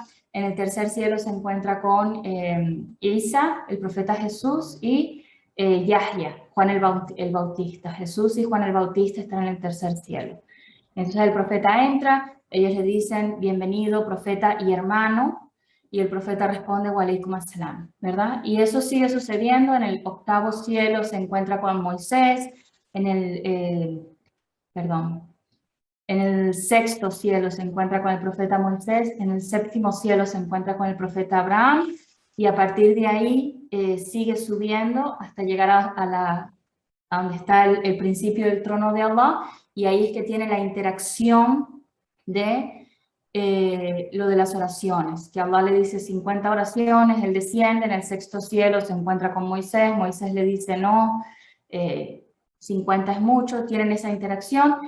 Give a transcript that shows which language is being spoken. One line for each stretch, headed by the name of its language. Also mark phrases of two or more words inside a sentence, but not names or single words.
Spanish: En el tercer cielo se encuentra con Isa, el profeta Jesús, y Yahya, Juan el Bautista. Jesús y Juan el Bautista están en el tercer cielo. Entonces el profeta entra, ellos le dicen, bienvenido, profeta y hermano, y el profeta responde,
Arabic: وعليكم السلام,
Spanish: ¿verdad? Y eso sigue sucediendo, en el octavo cielo se encuentra con Moisés, en el sexto cielo se encuentra con el profeta Moisés, en el séptimo cielo se encuentra con el profeta Abraham, y a partir de ahí sigue subiendo hasta llegar a donde está el principio del trono de Allah, y ahí es que tiene la interacción de lo de las oraciones, que Allah le dice 50 oraciones, él desciende, en el sexto cielo se encuentra con Moisés, Moisés le dice no, 50 es mucho, tienen esa interacción.